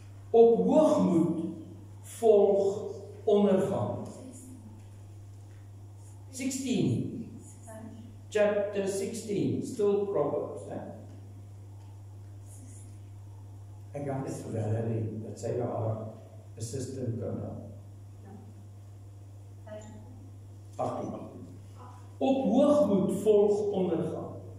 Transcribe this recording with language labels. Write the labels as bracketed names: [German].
[Afrikaans] Op hoogmoed volg ondergang. 16. [English] Chapter 16, still Proverbs. [Afrikaans] Ek gaan dit vir Valerie, dat sy haar assistant kan help. 18. Op hoogmoed volg ondergang.